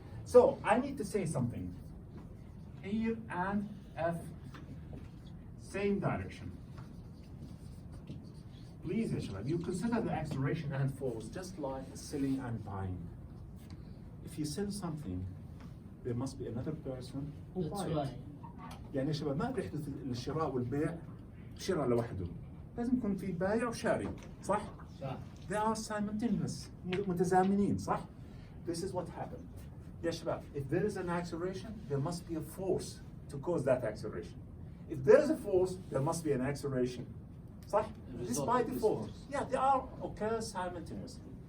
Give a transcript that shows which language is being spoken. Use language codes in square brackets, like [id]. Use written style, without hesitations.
[en] So I need to say something. Here and F, same direction. Please, Ishmael, you consider the acceleration and force just like selling and buying. If you sell something, there must be another person who That's buys it. right. [ar] يعني يا شباب ما بيحدث الشراء والبيع شراء لوحده، لازم يكون في بايع وشاري، صح؟ صح. [en] They are simultaneous, [ar] متزامنين، صح؟ [en] This is what happened. Yes, Shabab. If there is an acceleration, there must be a force to cause that acceleration. If there is a force, there must be an acceleration. صح? This by default. Yeah, they are occur simultaneously.